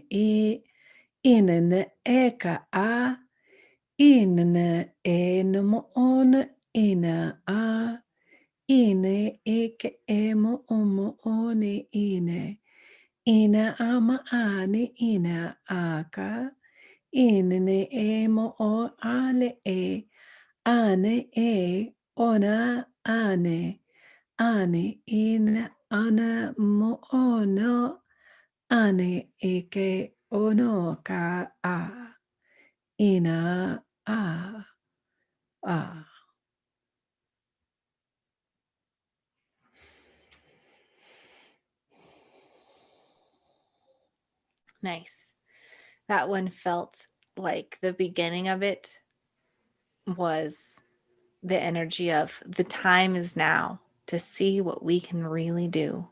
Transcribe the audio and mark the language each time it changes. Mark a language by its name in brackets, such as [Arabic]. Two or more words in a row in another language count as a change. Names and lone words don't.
[English] e ina na eka a ina na ena mo ona ina a ine eke e mo one ina ama ane ina aka ine e mo o ale e ane e ona ane ina ana mo ono ane eke ono ka a ina a. Nice. That one felt like the beginning of it was the energy of the time is now to see what we can really do.